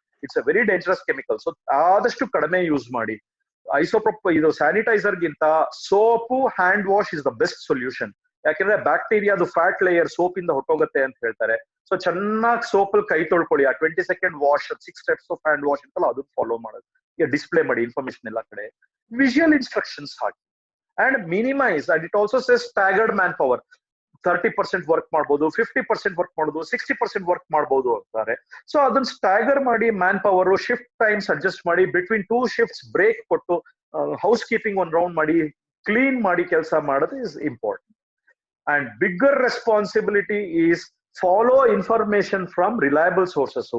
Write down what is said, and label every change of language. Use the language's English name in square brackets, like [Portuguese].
[English] It's a very dangerous chemical. So [Kannada] ಆದಷ್ಟು ಕಡಿಮೆ [English] Use ಮಾಡಿ. ಇದು sanitiser [Kannada] ಗಿಂತ soap, [English] Hand wash is the best solution. [Kannada] ಯಾಕಂದ್ರೆ ಬ್ಯಾಕ್ಟೀರಿಯಾದು ಫ್ಯಾಟ್ ಲೇಯರ್ ಸೋಪ್ ಇಂದ ಹೊಟ್ಟೋಗುತ್ತೆ ಅಂತ ಹೇಳ್ತಾರೆ. ಸೊ ಚೆನ್ನಾಗಿ ಸೋಪ್ ಅಲ್ಲಿ ಕೈ ತೊಳ್ಕೊಳ್ಳಿ. ಆ 20 second wash, 6 steps of hand wash ಅಂತಲ್ಲ ಅದನ್ನ ಫಾಲೋ ಮಾಡೋದು. ಈಗ ಡಿಸ್ಪ್ಲೇ ಮಾಡಿ ಇನ್ಫಾರ್ಮೇಶನ್ ಎಲ್ಲ ಕಡೆ. Visual instructions hockey. [English] And minimize, and it also says staggered manpower. [Kannada] 30% work ಮಾಡ್ಬೋದು, 50% ವರ್ಕ್ ಮಾಡ್ಬೋದು, 60% ವರ್ಕ್ ಮಾಡ್ಬೋದು ಅಂತಾರೆ. ಸೊ ಅದನ್ನ ಸ್ಟ್ಯಾಗರ್ ಮಾಡಿ man power, shift times adjust ಮಾಡಿ, ಬಿಟ್ವೀನ್ 2 ಶಿಫ್ಟ್ಸ್ ಬ್ರೇಕ್ ಕೊಟ್ಟು ಹೌಸ್ ಕೀಪಿಂಗ್ ಒಂದ್ ರೌಂಡ್ ಮಾಡಿ, ಕ್ಲೀನ್ ಮಾಡಿ ಕೆಲಸ ಮಾಡೋದು [English] Is important. And bigger responsibility is follow information from reliable sources.